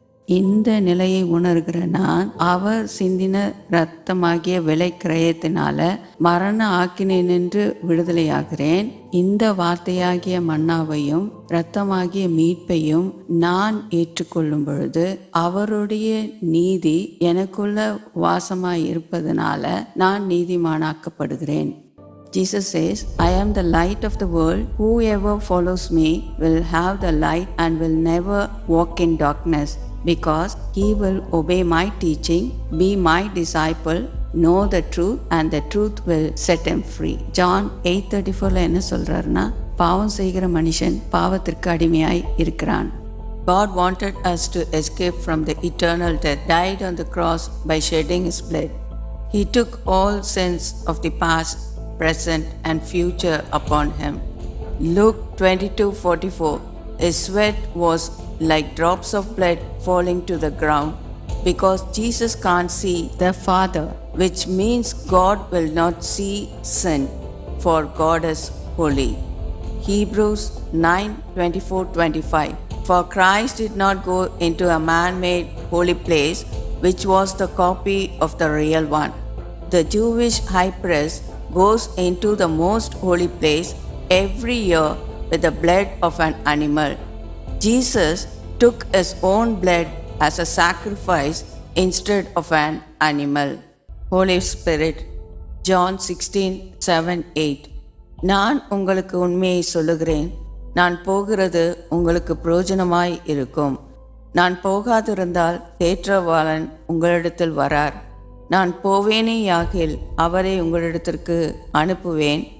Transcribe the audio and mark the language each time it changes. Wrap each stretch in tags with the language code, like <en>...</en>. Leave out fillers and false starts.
<ta>இந்த நிலையை உணர்கிற நான் அவர் சிந்தின இரத்தமாகிய விலை கிரயத்தினால மரண ஆக்கினை நின்று விடுதலையாகிறேன். இந்த வார்த்தையாகிய மன்னாவையும் இரத்தமாகிய மீட்பையும் நான் ஏற்றுக்கொள்ளும் பொழுது அவருடைய நீதி எனக்குள்ள வாசமாய் இருப்பதனால நான் நீதிமானாக்கப்படுகிறேன்.</ta> <en>Jesus says, I am the light of the world. Whoever follows me will have the light and will never walk in darkness, because he will obey my teaching, be my disciple, know the truth, and the truth will set him free.</en> <ta>John 8:34 என்ன சொல்றாருன்னா, பாவம் செய்கிற மனுஷன் பாவத்திற்கு அடிமையாய் இருக்கிறான்.</ta> <en>God wanted us to escape from the eternal death, died on the cross by shedding his blood. He took all sins of the past, present and future upon him. Luke 22:44. His sweat was like drops of blood falling to the ground, because Jesus can't see the Father, which means God will not see sin, for God is holy. Hebrews 9:24-25. For Christ did not go into a man-made holy place, which was the copy of the real one. The Jewish high priest goes into the most holy place every year with the blood of an animal. Jesus took his own blood as a sacrifice instead of an animal. Holy Spirit, John 16:7-8.</en> <ta>நான் உங்களுக்கு உண்மையை சொல்லுகிறேன், நான் போகிறது உங்களுக்கு பிரயோஜனமாய் இருக்கும். நான் போகாதிருந்தால் தேற்றவாளன் உங்களிடத்தில் வரார். நான் போவேனேயாகில் அவரை உங்களிடத்திற்கு அனுப்புவேன்.</ta>